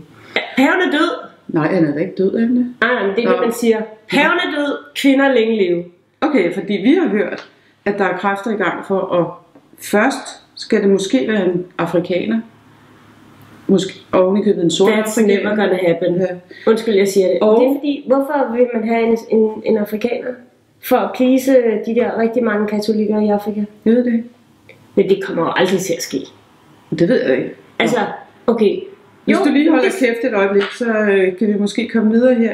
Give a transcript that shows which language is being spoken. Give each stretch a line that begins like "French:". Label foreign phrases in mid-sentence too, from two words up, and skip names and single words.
Danish: Paven er død? Nej, han er da ikke død, er han det? Nej, det er det, man siger. Paven er død, kvinder længe leve. Okay, fordi vi har hørt, at der er kræfter i gang for at først skal det måske være en afrikaner, måske ovenikøbet en sort afrikaner.
English: That's never gonna happen.
Danish: Ja. Undskyld, jeg siger det. Og det er fordi, hvorfor vil man have en afrikaner? For at please de der rigtig mange katolikker i Afrika? Jeg ved det ikke. Men det kommer jo aldrig til at ske. Det ved jeg ikke. Altså, okay. Hvis du lige holder kæft et øjeblik, så kan vi måske komme videre her.